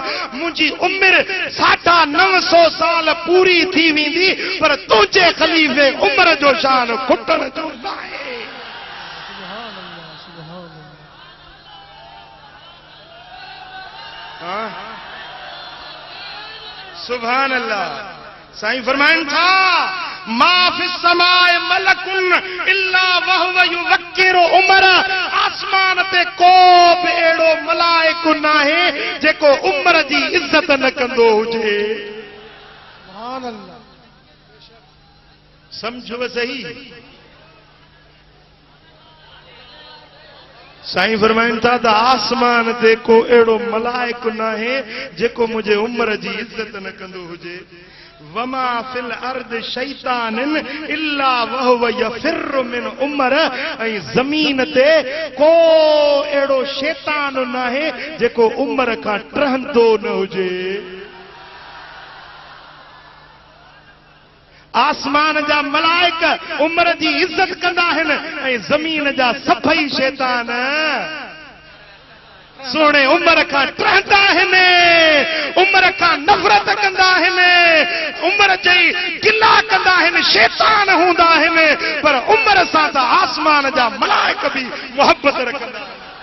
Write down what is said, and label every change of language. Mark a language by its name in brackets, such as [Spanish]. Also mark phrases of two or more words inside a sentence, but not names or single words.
[Sindhi] मुंहिंजी उमिरि 950 साल पूरी थी वेंदी, पर तुंहिंजे ख़लीफ़े उमर जो शान खुटण जो न आहे। [Arabic] سبحان الله. [Sindhi] साईं फरमाइनि था [Arabic] ما في السماء ملك إلا وهو يوقر عمر. [Sindhi] आसमान ते को बि अहिड़ो मलाइको नाहे जेको उमर जी इज़त न कंदो हुजे। [Arabic] سبحان الله. [Sindhi] समझो सही। साईं फरमाइनि था त आसमान ते को अहिड़ो मलाइको नाहे जेको मुंहिंजे उमर जी इज़त न कंदो हुजे। [Arabic] وما في الأرض شيطان إلا وهو يفر من عمر. [Sindhi] ऐं ज़मीन ते को अहिड़ो शैतान नाहे जेको उमर खां टहंदो न हुजे। आसमान जा मलाइक उमर जी इज़त कंदा आहिनि ऐं ज़मीन जा सभई शैतान सोने उमर खां टहंदा आहिनि, उमर खां नफ़रत कंदा आहिनि, उमर जी गिला कंदा आहिनि, शैतान हूंदा आहिनि, पर उमर सां त आसमान जा मलाइक बि मोहबत रखंदा आहिनि।